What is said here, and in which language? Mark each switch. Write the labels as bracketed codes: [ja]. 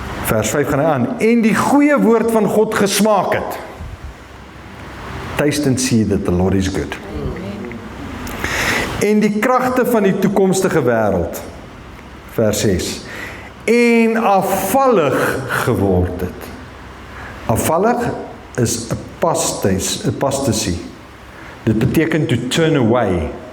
[af] Vers 5 gaan hy aan, en die goeie woord van God gesmaak het. [en] Taste and see that the Lord is good. [af] En die kragte van die toekomstige wêreld, vers 6, en afvallig geword het. Afvallig is apostasy. Dit beteken [en] to turn away.